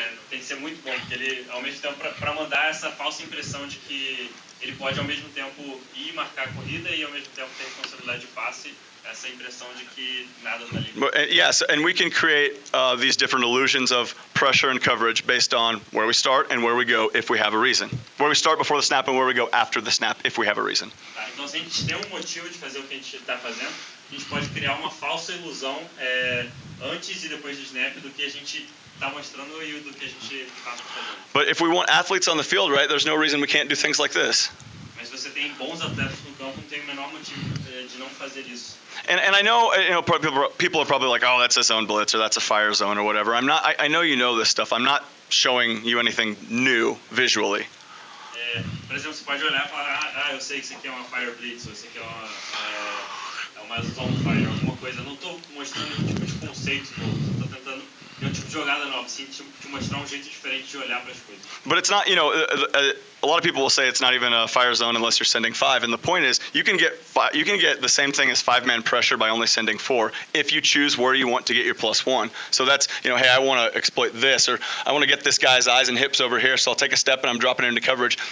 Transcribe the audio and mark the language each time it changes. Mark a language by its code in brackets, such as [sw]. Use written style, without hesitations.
[pt] tem que ser muito bom, porque ele ao mesmo tempo para mandar essa falsa impressão de que ele pode ao mesmo tempo ir marcar a corrida e ao mesmo tempo ter responsabilidade de passe, essa impressão de que nada está ali. [en] Yes, and we can create these different illusions of pressure and coverage based on where we start and where we go if we have a reason. Where we start before the snap and where we go after the snap if we have a reason. [pt] Então se a gente tem motivo de fazer o que a gente está fazendo, a gente pode criar uma falsa ilusão antes e depois do snap do que a gente está mostrando e do que a gente está fazendo. [en] But if we want athletes on the field, right, there's no reason we can't do things like this. [pt] Mas se você tem bons atletas no campo, não tem o menor motivo de não fazer isso. [en] And I know, you know, people are probably like, oh, that's a zone blitz or that's a fire zone or whatever. I'm not. I know you know this stuff. I'm not showing you anything new visually. [pt] Por exemplo, você pode olhar e falar, eu sei que isso aqui é uma fire blitz ou isso aqui é uma zone fire, alguma coisa. Eu não estou mostrando nenhum tipo de conceito novo. Estou tentando ter um tipo de jogada nova, sim te mostrar jeito diferente de olhar para as coisas. [en] But it's not, a lot of people will say it's not even a fire zone unless you're sending 5. And the point is, you can get the same thing as 5-man pressure by only sending 4 if you choose where you want to get your +1. So that's, hey, I want to exploit this, or I want to get this guy's eyes and hips over here, so I'll take a step and I'm dropping into coverage.